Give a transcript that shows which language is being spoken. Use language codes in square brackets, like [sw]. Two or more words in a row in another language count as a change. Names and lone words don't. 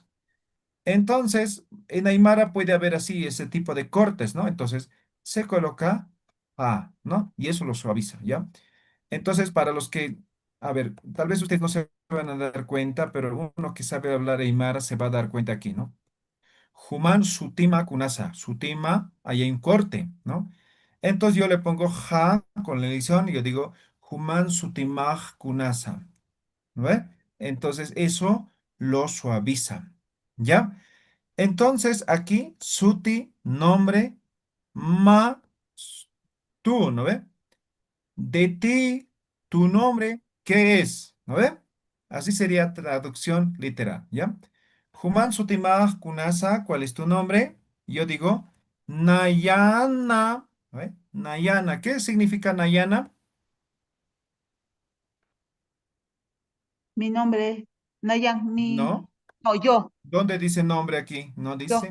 [es] Entonces, en Aymara puede haber así ese tipo de cortes, ¿no? Entonces, se coloca A, ¿no? Y eso lo suaviza, ¿ya? Entonces, para los que, a ver, tal vez ustedes no se van a dar cuenta, pero uno que sabe hablar Aymara se va a dar cuenta aquí, ¿no? [ay] Human sutima kunasa, sutima, [es] ahí hay un corte, ¿no? Entonces yo le pongo ja con la edición y yo digo [ay] Human sutimaj kunasa, [es] ¿no ve? Entonces eso lo suaviza, ¿ya? Entonces aquí, suti, nombre, ma, tú, ¿no ve? De ti, tu nombre, ¿qué es? ¿No ve? Así sería traducción literal, ¿ya? [ay] Human sutimah kunasa, [es] ¿cuál es tu nombre? Yo digo, Nayana, ¿no ve? Nayana, ¿qué significa Nayana? Mi nombre es Nayan, No. no, yo, ¿Dónde dice nombre aquí? No yo.